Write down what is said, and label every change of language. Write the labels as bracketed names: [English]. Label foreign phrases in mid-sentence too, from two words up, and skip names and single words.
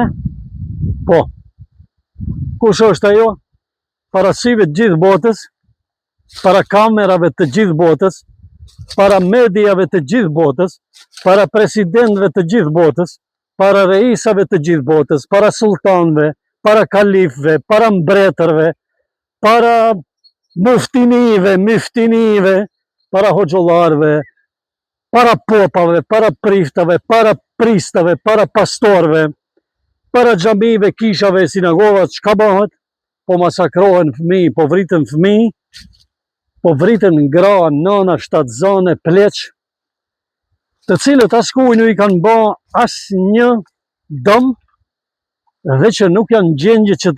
[Albanian] Po. Kush është ajo? Para syve të gjithë botës, para kamerave të gjithë botës, para mediave të gjithë botës, para presidentëve të gjithë botës, para reisave të gjithë botës, para sultanëve, para kalifëve, para mbretërve, para muftinive, para hoxhollarëve, para popave, para priftave, para pristave, para pastorëve, para xhamive, kishave, sinagovat, çka bëhet? Po masakrohen fëmijë, po vriten fëmijë, po vriten gra, nëna, shtatzane, pleq, të cilët askuj nuk i kanë bë asnjë dëm dhe që nuk janë gjendje